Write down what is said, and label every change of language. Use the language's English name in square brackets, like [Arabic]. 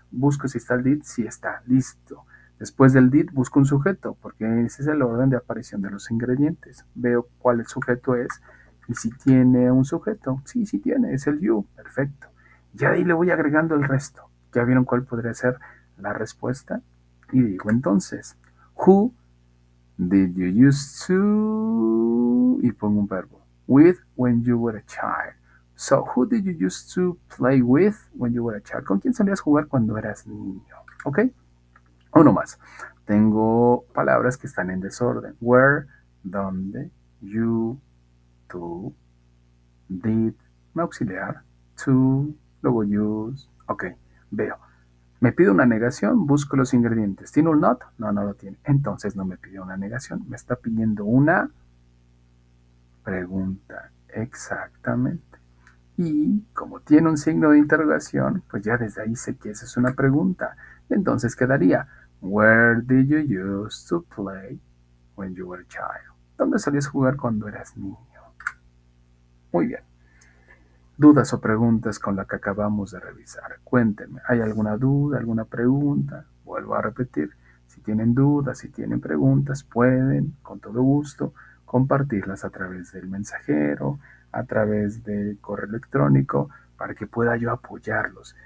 [Spanish] Busco si está el did, si está, listo. Después del did busco un sujeto, porque ese es el orden de aparición de los ingredientes. Veo cuál el sujeto es y si tiene un sujeto. Sí, sí tiene, es el you, perfecto. Ya de ahí le voy agregando el resto. ¿Ya vieron cuál podría ser la respuesta? Y digo entonces, [English] who did you used to? [Spanish] Y pongo un verbo. [English] With when you were a child. So, who did you used to play with when you were a child? [Spanish] ¿Con quién solías jugar cuando eras niño? ¿Ok? Uno más. Tengo palabras que están en desorden. Where, donde, you, tú, did, me auxiliar, to, luego use. Ok, veo. Me pide una negación, busco los ingredientes. ¿Tiene un not? No, no lo tiene. Entonces no me pide una negación. Me está pidiendo una pregunta. Exactamente. Y como tiene un signo de interrogación, pues ya desde ahí sé que esa es una pregunta. Entonces quedaría, [English] where did you used to play when you were a child? [Spanish] ¿Dónde solías jugar cuando eras niño? Muy bien. Dudas o preguntas con la que acabamos de revisar. Cuéntenme, ¿hay alguna duda, alguna pregunta? Vuelvo a repetir, si tienen dudas, si tienen preguntas, pueden, con todo gusto, compartirlas a través del mensajero, a través del correo electrónico, para que pueda yo apoyarlos.